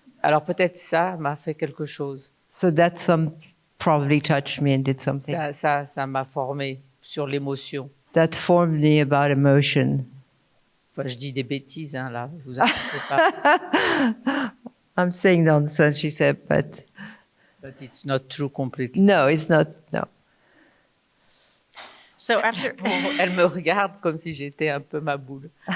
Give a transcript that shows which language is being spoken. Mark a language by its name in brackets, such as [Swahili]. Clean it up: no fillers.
[French] Alors peut-être ça m'a fait quelque chose. [English] So that probably touched me and did something. [French] Ça m'a formé sur l'émotion. [English] That formed me about emotion. [French] Enfin, je dis des bêtises, hein, là, vous inquiétez pas. [English] I'm saying nonsense, she said, but it's not true completely. no, it's not, no. So after [French] Elle me regarde comme si j'étais un peu ma boule.